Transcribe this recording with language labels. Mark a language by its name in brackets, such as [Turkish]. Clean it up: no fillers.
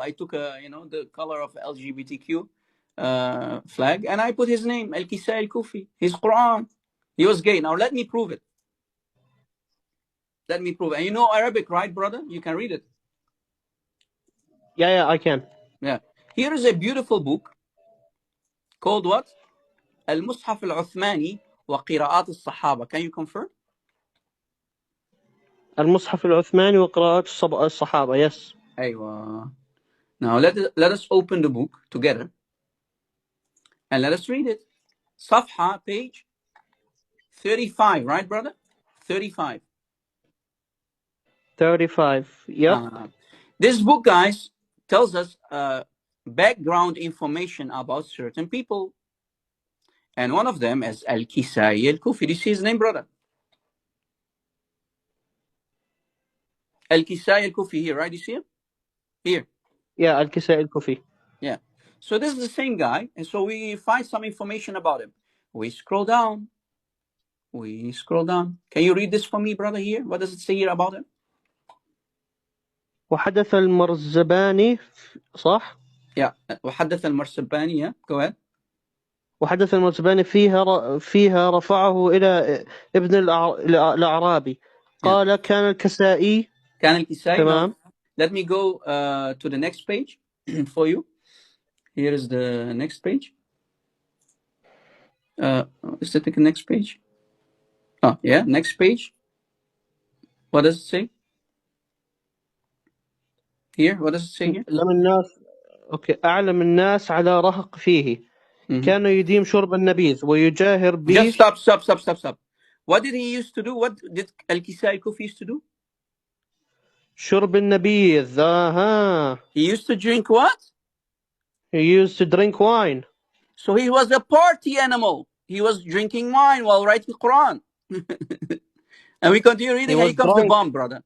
[English] I took the color of LGBTQ flag, and I put his name Al Kisai Al Kufi. His Quran. He was gay. Now let me prove it. Let me prove it. And you know Arabic, right, brother? You can read it. Yeah, I can. Yeah. Here is a beautiful book called what? [Arabic] المصحف العثماني وقراءات الصحابة. [English] Can you confirm? [Arabic] المصحف العثماني وقراءات الصحابة. [English] Yes. [Arabic] أيوة. [English] Now let us open the book together and let us read it. [Arabic] صفحة [English] page 35, right, brother? 35. 35. Yep. This book, guys, tells us background information about certain people. And one of them is Al-Kisai Al-Kufi. Do you see his name, brother? Al-Kisai Al-Kufi here, right? You see him? Here. Yeah, الكسائي الكوفي. Yeah. So this is the same guy. And so we find some information about him. We scroll down. Can you read this for me, brother, here? What does it say here about him? [Arabic] وحدث المرزباني. صح؟ [English] Yeah. [Arabic] وحدث المرسباني. [English] Yeah. Go ahead. [Arabic] وحدث المرزباني فيها رفعه إلى ابن الأعرابي. قال كان الكسائي. كان الكسائي. تمام. [English] Let me go to the next page for you. Here is the next page. Is it the next page? Oh, yeah, next page. What does it say? Here, what does it say here? [Arabic] لم الناس. أوكي. أعلم الناس على رهق فيه. كان يديم شرب النبيذ ويجاهر به. [English] Just stop. What did he used to do? What did Al-Kisai Kufi used to do? [Arabic] شرب النبيذ. [English] He used to drink what? He used to drink wine. So he was a party animal. He was drinking wine while writing Quran. And we continue reading, and here comes the bomb, brother.